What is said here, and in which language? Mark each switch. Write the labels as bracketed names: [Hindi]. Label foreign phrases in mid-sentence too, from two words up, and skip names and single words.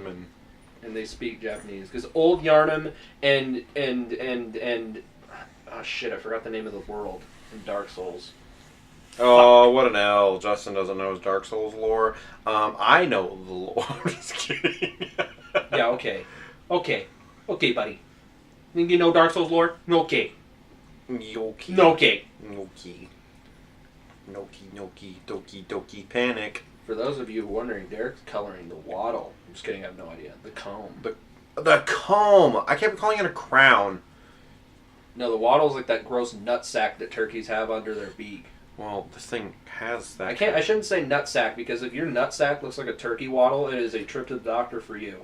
[English] And they speak Japanese. Because Old Yarnum and oh shit, I forgot the name of the world in Dark Souls. Oh, what an L. Justin doesn't know his Dark Souls lore. I know the lore. I'm just kidding. Yeah, okay. Okay, buddy. Think you know Dark Souls lore? Okay. Yoki. No, okay. Noki. Noki, Noki, Doki, Doki, Panic. For those of you wondering, Derek's coloring the wattle. I'm just kidding, I have no idea. The comb. The comb! I kept calling it a crown. No, the wattle's like that gross nutsack that turkeys have under their beak. Well, this thing has that. I shouldn't say nutsack, because if your nutsack looks like a turkey waddle, it is a trip to the doctor for you.